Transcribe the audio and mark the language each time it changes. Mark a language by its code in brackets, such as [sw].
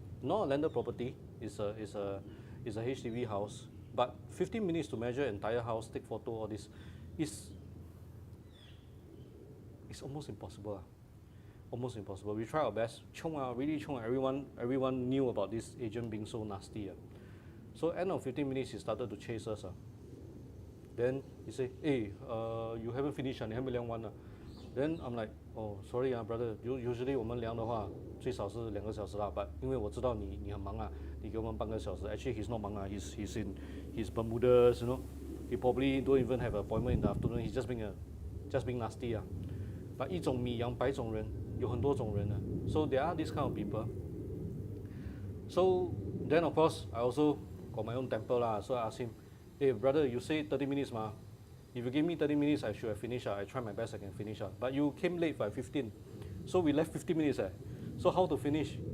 [en] Not a landed property, it's a HDB house, but 15 minutes to measure entire house, take photo, all this, it's almost impossible. Almost impossible. We try our best. Really chiong. Everyone knew about this agent being so nasty. So end of 15 minutes, he started to chase us. Then he said, hey, you haven't finished, you haven't [zh] 量完. [en] Then I'm like, oh, sorry, brother. Usually [zh] 我们量的话最少是2个小时 [en] but [zh] 因为我知道你很忙你给我们半个小时. [en] Actually, he's not [zh] 忙 [en] he's in his Bermudas, he probably don't even have an appointment in the afternoon. He's just being nasty. [zh] But 一种米养百种人，有很多种人啊。 [en] So there are these kind of people. So then of course I also got my own temper lah. So I asked him, hey brother, you say 30 minutes ma. If you give me 30 minutes, I should have finished. I try my best I can finish. But you came late by 15. So we left 15 minutes. So how to finish?